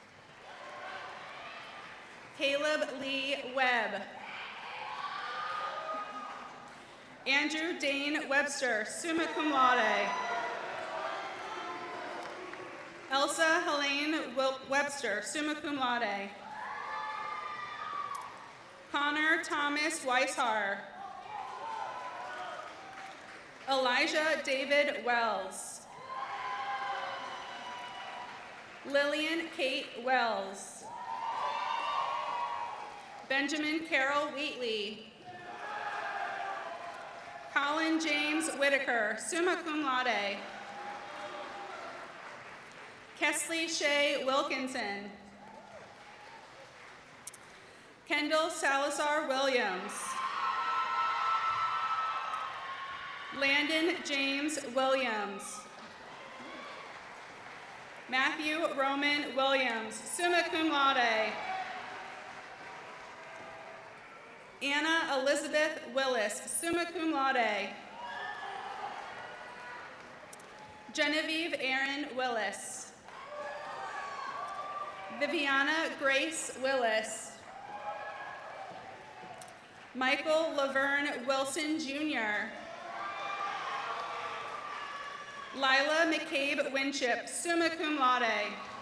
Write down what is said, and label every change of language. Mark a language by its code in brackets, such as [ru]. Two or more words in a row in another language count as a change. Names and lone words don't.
[en] Caleb Lee Webb. Andrew Dane Webster, [la] summa cum laude. [en] Elsa Helene Webster, [la] summa cum laude. [en] Connor Thomas Weishar. Elijah David Wells. Lillian Kate Wells. Benjamin Carroll Wheatley. Colin James Whitaker, [la] summa cum laude. [en] Kesley Shea Wilkinson. Kendall Salazar Williams. Landon James Williams. Matthew Roman Williams, [la] summa cum laude. [en] Anna Elizabeth Willis, [la] summa cum laude. [en] Genevieve Aaron Willis. Viviana Grace Willis. Michael Laverne Wilson, Jr. Lila McCabe Winship, [la] summa cum laude.